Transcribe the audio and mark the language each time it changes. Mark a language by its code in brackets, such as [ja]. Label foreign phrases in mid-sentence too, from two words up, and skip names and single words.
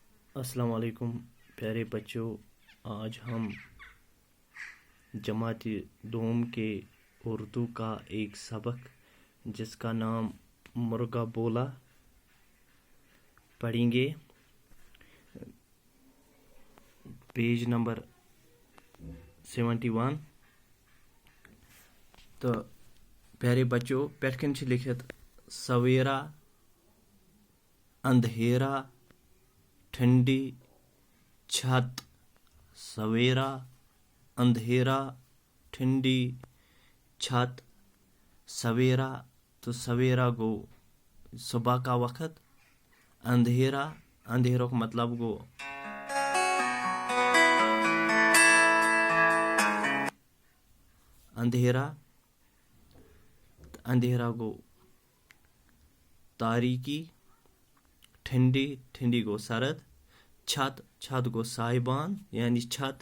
[ur] السلام علیکم پیارے بچوں، آج ہم جماعت دوم کے اردو کا ایک سبق جس کا نام مرغا بولا پڑھیں گے۔ پیج نمبر 71۔ تو پیارے بچوں، [ks] پیٹھ کن چھ لکھت [ur] سویرا اندھیرا ٹھنڈی چھت۔ سویرا اندھیرا ٹھنڈی چھت۔ سویرا تو سویرا گو صبح کا وقت، اندھیرا اندھیروں کا مطلب گو اندھیرا، اندھیرا گو تاریکی، ٹھنڈی ٹھنڈی گو سرد، چھت چھت گو سائبان یعنی چھت۔